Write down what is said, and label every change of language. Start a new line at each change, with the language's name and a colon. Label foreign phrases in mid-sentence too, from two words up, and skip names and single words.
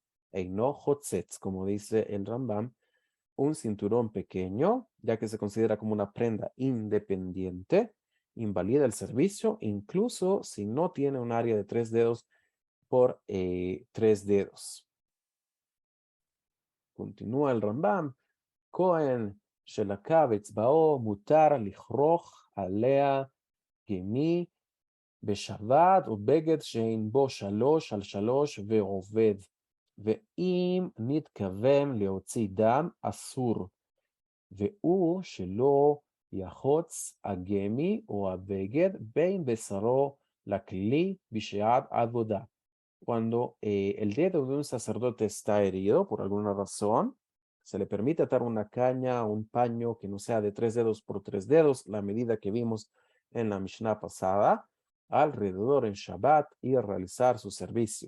Hebrew: אינו חוצץ,
Spanish: como dice el Rambam, un cinturón pequeño, ya que se considera como una prenda independiente, invalida el servicio, incluso si no tiene un área de 3 dedos por 3 dedos. Continúa el Rambam,
Hebrew: כהן שלקב אצבעו מותר לכרוך עליה גמי בשבת או בגד שאין בו 3 על 3 ועובד, ואם נתכוון להוציא דם אסור, והוא שלא יחוץ הגמי או הבגד בין בשרו לכלי בשעת עבודה.
Spanish: Cuando el dedo de un sacerdote está herido por alguna razón, se le permite atar una caña o un paño que no sea de 3 dedos por 3 dedos, la medida que vimos en la Mishnah pasada, alrededor en Shabbat y realizar su servicio.